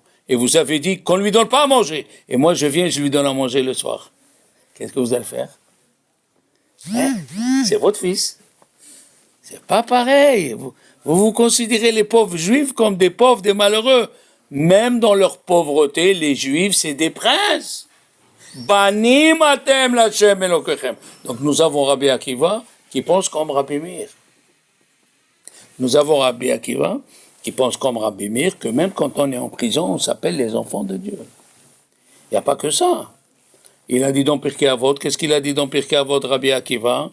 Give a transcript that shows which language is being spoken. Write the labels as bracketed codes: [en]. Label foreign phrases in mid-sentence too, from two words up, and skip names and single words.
[fr] Et vous avez dit qu'on ne lui donne pas à manger. Et moi je viens et je lui donne à manger le soir. Qu'est-ce que vous allez faire? Hein? C'est votre fils. C'est pas pareil. Vous considérez les pauvres juifs comme des pauvres, des malheureux. Même dans leur pauvreté, les juifs, c'est des princes. [he] בנים אתם לה' אלוקיכם. [fr] Donc nous avons Rabbi Akiva qui pense comme Rabbi Meir. Nous avons Rabbi Akiva qui pense comme Rabbi Meir que même quand on est en prison, on s'appelle les enfants de Dieu. Il n'y a pas que ça. Il a dit dans Pirkei Avot, qu'est-ce qu'il a dit dans Pirkei Avot, Rabbi Akiva?